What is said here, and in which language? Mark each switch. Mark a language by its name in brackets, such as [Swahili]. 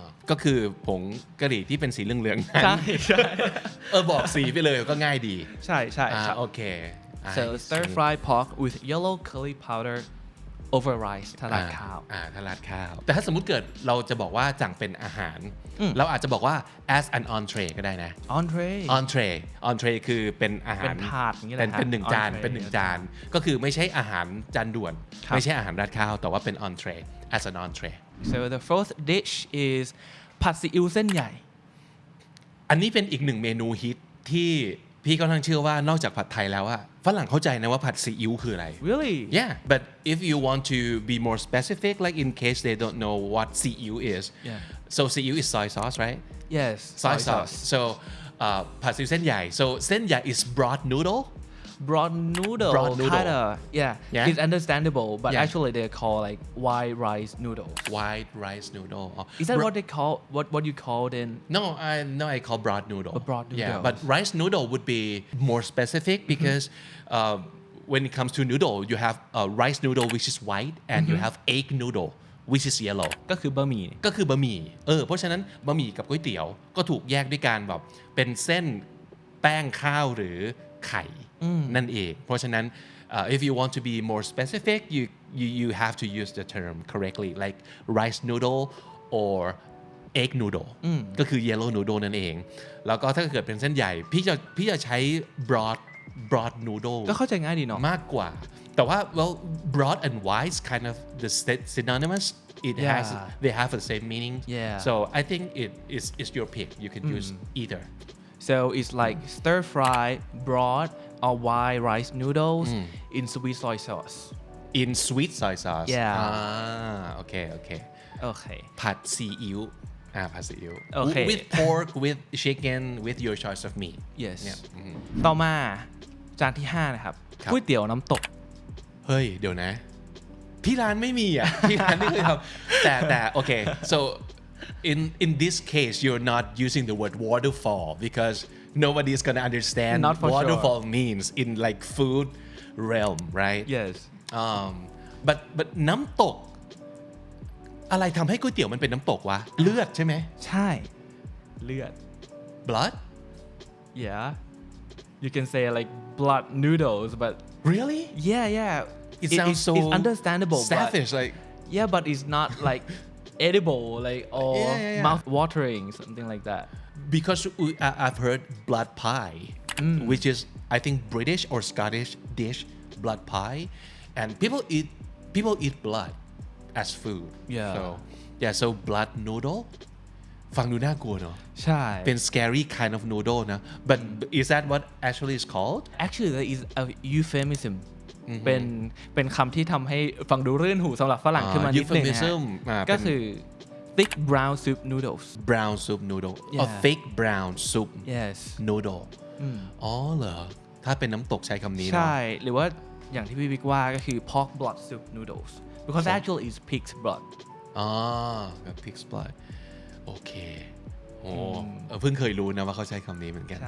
[Thai] ก็คือผงกะหรี่ที่เป็นสีเหลืองๆ ใช่ใช่ บอกสีไปเลยก็ง่ายดี ใช่ใช่ครับ โอเค [English] so stir fry pork with yellow curry powder over rice [Thai] ถ้าราดข้าว ถ้าราดข้าว แต่ถ้าสมมุติเกิดเราจะบอกว่าสั่งเป็นอาหาร เราอาจจะบอกว่า [English] as an entree [Thai] ก็ได้นะ entree คือเป็นอาหาร เป็นถาดอย่างนี้แหละ เป็นหนึ่งจาน [English] entree [Thai] เป็นหนึ่งจาน ก็คือไม่ใช่อาหารจานด่วน ครับ ไม่ใช่อาหารราดข้าว แต่ว่าเป็น entree [English] as an entree so the fourth dish is ผัดซีอิ๊วเส้นใหญ่ [Thai] อันนี้เป็นอีกหนึ่งเมนูฮิตที่พี่ก็ทั้งเชื่อว่านอกจากผัดไทยแล้วอะฝรั่งเข้าใจนะว่าผัดซีอิ๊วคืออะไร [English] really Yeah, but if you want to be more specific, like in case they don't know what CU is, Yeah. so CU is soy sauce, right? yes Soy sauce. So, ผัดซีอิ๊วเส้นใหญ่ so เส้นใหญ่ is broad noodle. broad noodle Broad noodle. kinda yeah it's understandable but Yeah. actually they call like white rice noodles White rice noodle. is that what they call what you called in I call broad noodle. broad Yeah, noodles. but rice noodle would be more specific because when it comes to noodle, you have rice noodle which is white and you have egg noodle which is yellow. [Thai] ก็คือบะหมี่ ก็คือบะหมี่เพราะฉะนั้นบะหมี่กับก๋วยเตี๋ยวก็ถูกแยกด้วยการแบบเป็นเส้นแป้งข้าวหรือไข่นั่นเองเพราะฉะนั้น [English] if you want to be more specific you have to use the term correctly like rice noodle or egg noodle [Thai] ก็คือ yellow noodle นั่นเองแล้วก็ถ้าเกิดเป็นเส้นใหญ่พี่จะใช้ broad noodle ก็เข้าใจง่ายดีเนาะ มากกว่าแต่ว่า [English] well broad and wide is kind of the synonymous they have the same meaning Yeah. so I think it's your pick you can use either so it's like stir fry broad or white rice noodles in sweet soy sauce in sweet soy sauce Yeah. okay [Thai] โอเค ผัดซีอิ๊วผัดซีอิ๊ว [English] Okay. with pork with chicken with your choice of meat yes Yeah. [Thai] ต่อมาจานที่ 5 นะครับ ครับ ก๋วยเตี๋ยวน้ำตก เฮ้ยเดี๋ยวนะที่ร้านไม่มีอ่ะ ที่ร้านไม่เคยทำแต่โอเค [English] so in this case you're not using the word waterfall because nobody is gonna understand Not for waterfall means in like food realm right yes [Thai] but น้ำตกอะไรทำให้ก๋วยเตี๋ยวมันเป็นน้ำตกวะเลือดใช่ไหม ใช่เลือด [English] blood yeah you can say like blood noodles but really yeah it sounds so it's understandable savage but, like yeah but it's not like edible like or Yeah. mouth watering something like that because I've heard blood pie which is I think British or Scottish dish blood pie and people eat blood as food Yeah. so blood noodle [Thai] ฟังดูน่ากลัวเนอะ ใช่ [English] เป็น scary kind of noodle นะ but is that what actually is called [Thai] actually there is a euphemism เป็นคำที่ทำให้ฟังดูรื่นหูสำหรับฝรั่งขึ้นมานิดนึงนะฮะ [English] euphemism [Thai] ก็คือ [English] thick brown soup noodles brown soup noodle Yeah. or thick brown soup yes [Thai] noodle อ๋อเหรอถ้าเป็นน้ำตกใช้คำนี้เนอะ ใช่หรือว่าอย่างที่พี่วิกว่าก็คือ [English] pork blood soup noodles because actually it's pig's blood [Thai] กับ [English] pig's blood [Thai] โอเคโอ้เพิ่งเคยรู้นะว่าเขาใช้คำนี้เหมือนกัน